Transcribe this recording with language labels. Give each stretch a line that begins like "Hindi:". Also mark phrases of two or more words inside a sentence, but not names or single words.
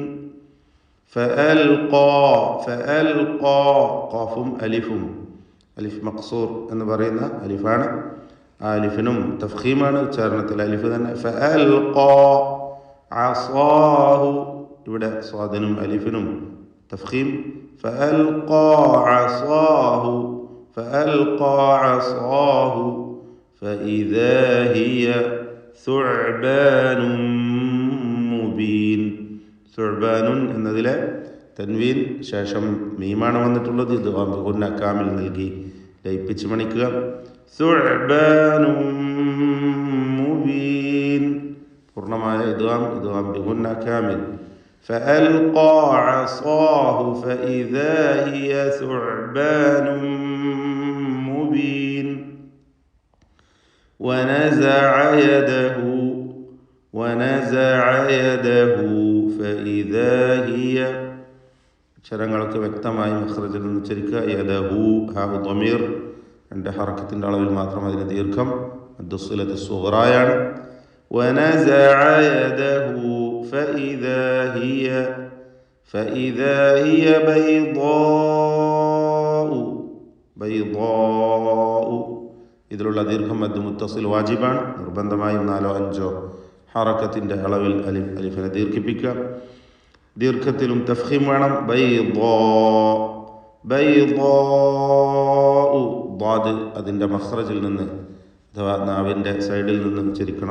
Arabic: فألقى. فألقى
Malayalam: ഖാഫും അലിഫും. അലിഫ് മഖ്സൂർ എന്ന് പറയുന്ന അലിഫാണ്. ആ അലിഫിനും തഫ്ഖീമാണ്. ഉച്ചാരണത്തിൽ അലിഫ് തന്നെ.
Arabic: فألقى عصاه.
Malayalam: ഇവിടെ സ്വാദിനും അലിഫിനും തഫ്ഖീം.
Arabic: فألقى عصاه فإذا هي ثعبان മുബീൻ.
Malayalam: സുഅ്ബാനുൻ എന്നതിലെ തൻവീൻ ശേഷം മീമാണ് വന്നിട്ടുള്ളത്. ഇത് ഗുന്ന കാമിൽ നൽകി ലയിപ്പിച്ച് മണിക്കുക.
Arabic: ثعبان مبين.
Malayalam: പൂർണ്ണമായ
Arabic: إدغام بغنة كامل. فألقى عصاه فإذا هي ثعبان مبين ونزع يده فإذا هي
Malayalam: അക്ഷരങ്ങൾക്ക് വ്യക്തമായി മഖ്റജിൽ നിന്ന് ഉച്ചരിക്കുക.
Arabic: يده هاء ضمير
Malayalam: രണ്ട് ഹറക്കത്തിൻ്റെ അളവിൽ മാത്രം അതിന് ദീർഘം മദ്ദുസ്സിലത്ത് സുഗ്റായാണ്.
Arabic: ونزع يده فإذا هي بيضاء.
Malayalam: ഇതിലുള്ള ദീർഘം
Arabic: مد متصل
Malayalam: വാജിബാണ്. നിർബന്ധമായും 4-5 ഹറക്കത്തിൻ്റെ അളവിൽ അലിഫിനെ ദീർഘിപ്പിക്കുക. ദീർഘത്തിലും തഫ്ഖീം വേണം. ബൈദാഉ അതിൻ്റെ മഖ്റജിൽ നിന്ന് അഥവാ നാവിൻ്റെ സൈഡിൽ നിന്ന് ഉച്ചരിക്കണം.